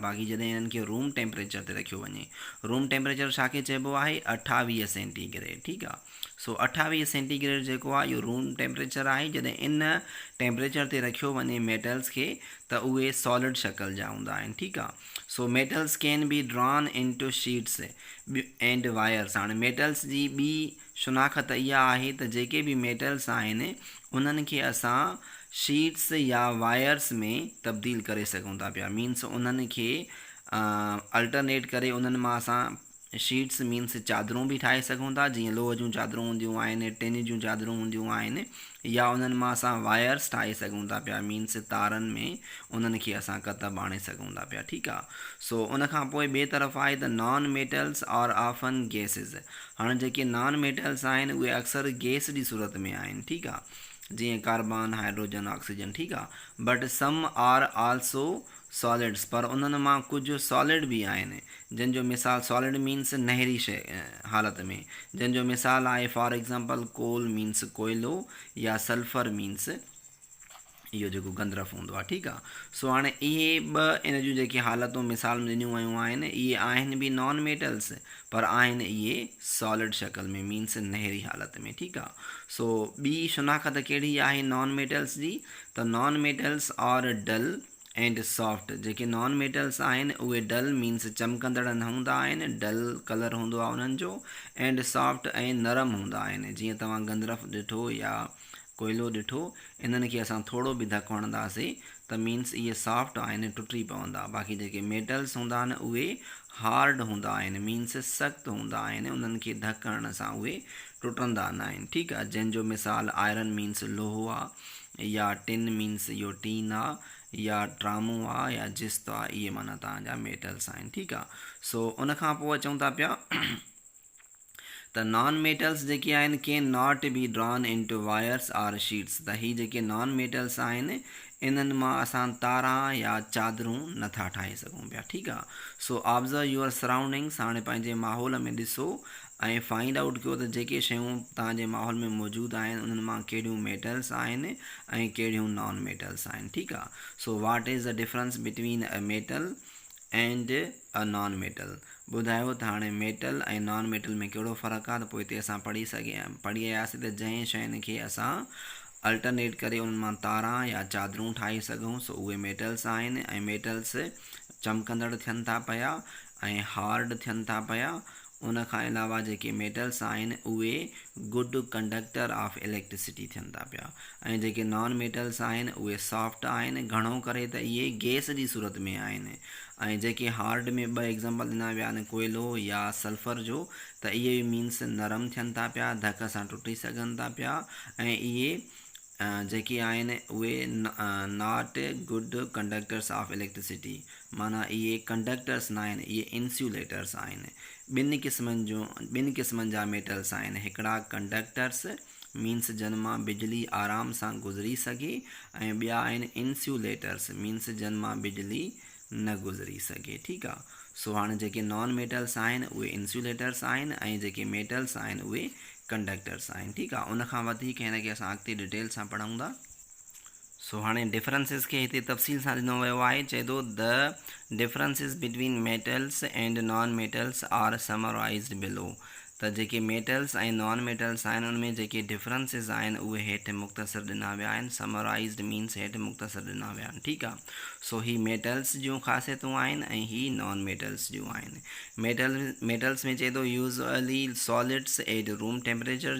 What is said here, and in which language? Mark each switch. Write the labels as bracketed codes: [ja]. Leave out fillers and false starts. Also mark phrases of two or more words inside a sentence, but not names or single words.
[sd] बाक़ी जॾहिं इन्हनि खे [en] room temperature [sd] ते रखियो वञे, [en] room temperature [sd] छा खे चइबो आहे? 28 सेंटीग्रेड। ठीकु आहे, सो 28 सेंटीग्रेड जेको आहे इहो [en] room temperature [sd] आहे। जॾहिं इन टेम्परेचर ते रखियो वञे मेटल्स खे त उहे सॉलिड शक्ल जा हूंदा आहिनि। ठीकु आहे, [en] so metals can be drawn into sheets and wires. [sd] हाणे मेटल्स जी ॿी शुनाख़त इहा आहे त जेके बि मेटल्स आहिनि उन्हनि खे असां शीट्स या वायर्स में तब्दील करे सघूं था पिया, मीन्स उन्हनि खे अल्टरनेट करे उन्हनि मां असां शीट्स मीन्स चादरूं बि ठाहे सघूं था, जीअं लोह जूं चादरूं हूंदियूं आहिनि, टिन जूं चादरूं हूंदियूं आहिनि, या उन्हनि मां असां वायर्स ठाहे सघूं था पिया, मीन्स तारनि में उन्हनि खे असां कतब आणे सघूं था पिया। ठीकु आहे, सो उन खां पोइ ॿिए तरफ़ आहे त [en] non metals [sd] और [en] often gases. [sd] हाणे जेके [en] non metals [sd] आहिनि उहे अक्सर गैस जी सूरत में आहिनि। ठीकु आहे, जीअं कार्बन, हाइड्रोजन, ऑक्सीजन। ठीकु आहे, [en] but some are also solids. [sd] पर उन्हनि मां कुझु सॉलिड बि आहिनि, जंहिंजो मिसाल सॉलिड मीन्स नहरी शइ हालत में, जंहिंजो मिसाल आहे [en] for example coal means [sd] कोयलो, या सल्फर मीन्स इहो जेको गंदरफ हूंदो आहे। ठीकु आहे, सो हाणे इहे ॿ इन जूं जेके हालतूं मिसाल ॾिनियूं वियूं आहिनि इहे आहिनि बि [en] non metals, [sd] पर आहिनि इहे सॉलिड शक्ल में, मीन्स नहरी हालत में। ठीकु आहे, सो ॿी शुनाख़त कहिड़ी आहे [en] non metals [sd] जी? [en] त non metals are dull and soft. [sd] जेके [en] non metals [sd] आहिनि उहे [en] dull means [sd] चमकंदड़ न हूंदा आहिनि, [en] dull colour [sd] हूंदो आहे उन्हनि जो, [en] and soft [sd] ऐं नरम हूंदा आहिनि। जीअं तव्हां गंदरफ ॾिठो या कोयलो ॾिठो, इन्हनि खे असां थोरो बि धकु हणंदासीं त मीन्स इहे सॉफ्ट आहिनि, टुटी पवंदा। बाक़ी जेके मेटल्स हूंदा आहिनि उहे हार्ड हूंदा आहिनि, मीन्स सख़्तु हूंदा आहिनि, उन्हनि खे धकु हणण सां उहे टुटंदा न आहिनि। ठीकु आहे, जंहिंजो मिसाल [en] iron means [sd] लोहो आहे, या [en] tin means [sd] इहो टीन आहे, या ट्रामो आहे, या जिस्त आहे। इहे माना तव्हांजा मेटल्स आहिनि। ठीकु आहे, सो उन खां पोइ अचूं था पिया त त [en] non metals [sd] जेके आहिनि [en] can not be drawn in to wires or sheets. [sd] त ही जेके [en] non metals [sd] आहिनि इन्हनि मां असां तारा या चादरूं नथा ठाहे सघूं पिया। ठीकु आहे। [en] so observe your surroundings. [sd] हाणे पंहिंजे माहौल में ॾिसो ऐं [en] find out [sd] कयो त जेके शयूं तव्हांजे माहौल में मौजूदु आहिनि उन्हनि मां कहिड़ियूं मेटल्स आहिनि ऐं कहिड़ियूं [en] non metals [sd] आहिनि। ठीकु आहे। [en] so what is the difference between a metal and a non metal. [sd] ॿुधायो त हाणे मेटल ऐं [en] non metal [sd] में कहिड़ो फ़र्क़ु आहे। त पोइ हिते असां पढ़ी आयासीं त जंहिं शयुनि खे असां अल्टरनेट करे उन्हनि मां तारा या चादरूं ठाहे सघूं सो उहे मेटल्स आहिनि ऐं मेटल्स चमकंदड़ थियनि था पिया ऐं हार्ड थियनि था पिया। उन खां अलावा जेके मेटल्स आहिनि उहे [en] good conductor of electricity [sd] थियनि था पिया ऐं जेके [en] non metals [sd] आहिनि उहे सॉफ्ट आहिनि। घणो करे त इहे गैस जी सूरत में आहिनि ऐं जेके हार्ड में 2 एग्ज़ाम्पल ॾिना विया आहिनि कोयलो या सल्फर जो, त इहे मीन्स नरम थियनि था पिया, धक सां टुटी सघनि था पिया ऐं इहे जेके आहिनि उहे [en] not good conductors of electricity. [sd] माना इहे कंडक्टर्स न आहिनि, इहे इंसुलेटर्स आहिनि। ॿिनि क़िस्मनि जा मेटल्स आहिनि। हिकिड़ा कंडक्टर्स मीन्स जन मां बिजली आराम सां गुज़री सघे ऐं ॿिया आहिनि इंसुलेटर्स मीन्स जन मां बिजली न गुज़री सघे। ठीकु आहे। सो हाणे जेके [en] non metals [sd] आहिनि उहे इंसुलेटर्स आहिनि ऐं जेके मेटल्स आहिनि उहे कंडक्टर्स आहिनि। ठीकु आहे। उनखां वधीक हिन खे असां अॻिते डिटेल सां पढ़ूं था। सो हाणे डिफरेंसिस खे हिते तफ़सील सां ॾिनो वियो आहे। चए थो [en] the differences between metals and non metals are summarized below. [sd] त जेके मेटल्स ऐं [en] non metals [sd] आहिनि उनमें जेके डिफरेंसिस आहिनि उहे हेठि मुख़्तसर ॾिना विया आहिनि। [en] summarized means [sd] हेठि मुख़्तसर ॾिना विया आहिनि। ठीकु आहे। सो ही मेटल्स जूं ख़ासियतूं आहिनि ऐं ही [en] non metals [sd] जूं आहिनि। [en] मेटल्स [sd] में चए थो [en] usually solids at room temperature.